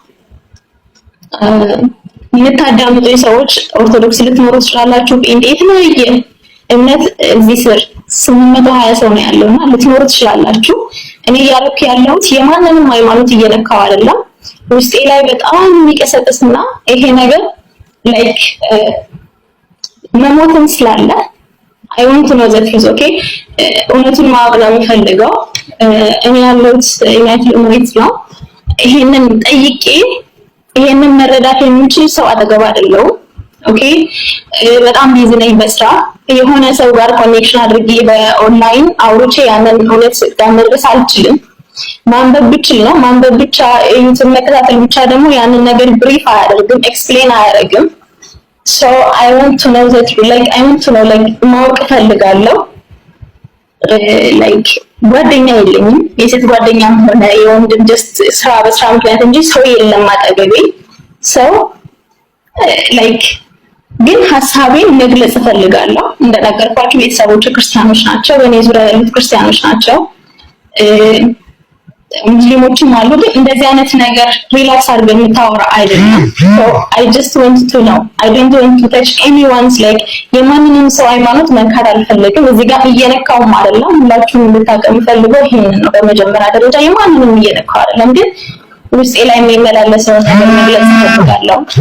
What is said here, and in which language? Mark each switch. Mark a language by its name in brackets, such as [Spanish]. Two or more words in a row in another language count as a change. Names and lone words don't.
[Amharic] የምታዳምጡኝ ሰዎች ኦርቶዶክስ ልትኖሩ ትችላላችሁ፣ ጴንጤ የተለያየ እምነት እዚህ ስር 820 ሰው ነው ያለውና ልትኖሩ ትችላላችሁ። እኔ ያልኩ ያለሁት የማንንም ሃይማኖት እየነካው አይደለም። ውስጤ ላይ በጣም የሚቀሰቅስና ይሄ ነገር ላይክ መሞትም ስላለ [English] I want to know the truth okay [Amharic] እውነቱን ማወቅ ነው የምፈልገው። እኔ ያለሁት ዩናይትድ ኤሚሬትስ ነው። ይሄንን ጠይቄ ይሄንን መረዳት የሚችል ሰው አጠገብ አይደለም። ኦኬ በጣም ቢዚ ነኝ በስራ። የሆነ ሰው ጋር ኮኔክሽን አድርጌ በኦንላይን አውርቼ ያንን እውነት መድረስ አልችልም። ማንበብ ብችል ነው ማንበብ ብቻ ዩቲዩብ መከታተል ብቻ ደግሞ ያንን ነገር ብሪፍ አያደርግም ኤክስፕሌን አያደርግም። [English] so I want to know that like [Amharic] ማወቅ ፈልጋለሁ። like ጓደኛ የለኝም፣ የሴት ጓደኛም ሆነ የወንድም just ስራ በስራ ምክንያት እንጂ ሰው የለም አጠገቤ። [English] so like [Amharic] ግን ሀሳቤን መግለጽ ፈልጋለሁ። እንደነገርኳችሁ ቤተሰቦች ክርስቲያኖች ናቸው፣ በእኔ ዙሪያ ያሉት ክርስቲያኖች ናቸው፣ ሙስሊሞችም አሉ። ግን እንደዚህ አይነት ነገር ሪላክስ አድርገን የምታወራ አይደለም። [English] so I just want to know I don't want to touch anyone's like [Amharic] የማንንም ሰው ሃይማኖት መንካት አልፈልግም። እዚህ ጋር እየነካውም አይደለም። ሁላችሁም እንድታውቁ ፈልገው ይሄንን ነው። በመጀመሪያ ደረጃ የማንንም እየነካው አይደለም፣ ግን ውስጤ ላይ የሚመላለሰው ነገር መግለጽ ፈልጋለሁ።